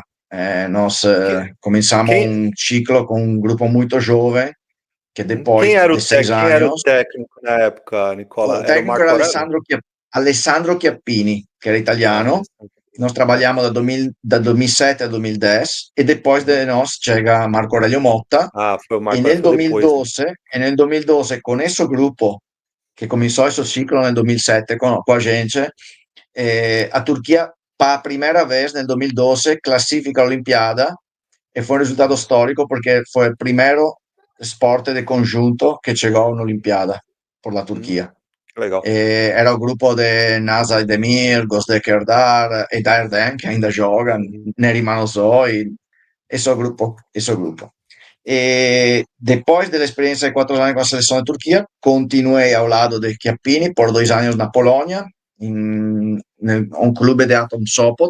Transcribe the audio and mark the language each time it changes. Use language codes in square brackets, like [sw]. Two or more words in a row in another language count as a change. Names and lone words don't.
[pt] Nós começamos um ciclo com um grupo muito jovem, que depois de 6 Quem era o anos... técnico na época, Nicola? O Era o técnico era Marco Aurélio? Alessandro Chiappini, que era italiano. Nós trabalhamos da 2007 a 2010 e depois de nós chega Marco Aurelio Motta. Foi o E Marco [it] nel [pt] Aurélio depois. [it] 2012, con esse gruppo che cominciò il suo ciclo nel 2007 con [pt] a gente, [it] a Turchia per la prima vez nel 2012 classifica all'Olimpiada e fue un risultato storico [es] porque fue el primero sport de conjunto que llegó a una Olimpiada por la Turquía. [pt] Legal. Era o grupo de Nasa Demir, Gözde Kerdar, Eda Erdem, que ainda joga, Neriman Ozoy, esse grupo, esse grupo. E depois da experiência de 4 anos com a seleção de Turquia, continuei ao lado de Chiappini por 2 anos na Polônia, em um clube de Atom Sopot.